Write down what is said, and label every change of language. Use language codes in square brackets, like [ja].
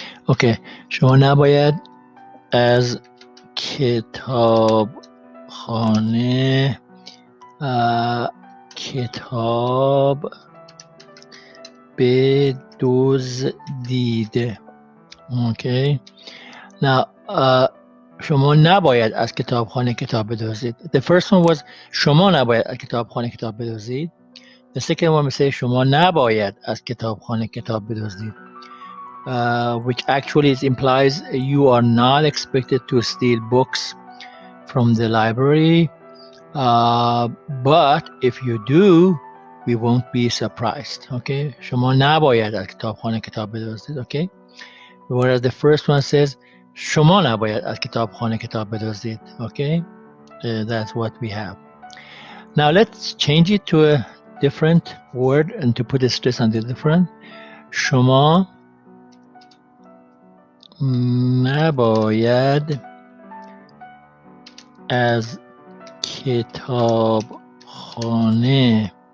[fa] Okay, شما نباید از کتابخانه کتاب بدزدید. [en] Okay. [fa] Now, شما نباید از کتابخانه کتاب بدزدید. [en] The first one was [fa] شما نباید از کتابخانه کتاب بدزدید. [en] The second one we say [fa] شما نباید از کتابخانه کتاب بدزدید, [en] which actually implies you are not expected to steal books from the library, but if you do, we won't be surprised. [fa] Okay, شما نباید از کتابخانه کتاب بدزدید. [en] Okay, whereas the first one says [fa] شما نباید از کتابخانه کتاب بدزدید. [en] Okay, that's what we have. Now let's change it to a different word and to put the stress on the different. [fa] شما نباید از کتابخانه.